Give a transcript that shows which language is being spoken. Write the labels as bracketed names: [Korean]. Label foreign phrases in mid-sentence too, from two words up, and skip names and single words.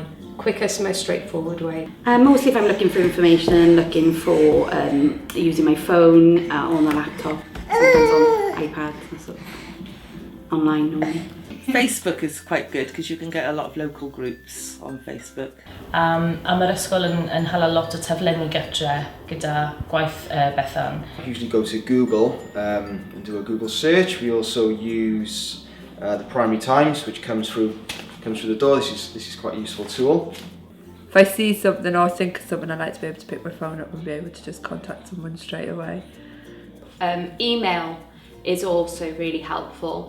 [English] Quickest, most straightforward way. Mostly if I'm looking for information and looking for using my phone on a laptop, sometimes on iPad and sort of online normally. Facebook is quite good because you can get a lot of local groups on Facebook. [Welsh] A mae'r ysgol yn hala lot o taflenni gytre gyda gwaith Bethan. [English] I usually go to Google and do a Google search. We also use the Primary Times, which comes through the door. This is quite a useful tool. If I see something or think of something, I like to be able to pick my phone up and be able to just contact someone straight away. Email is also really helpful.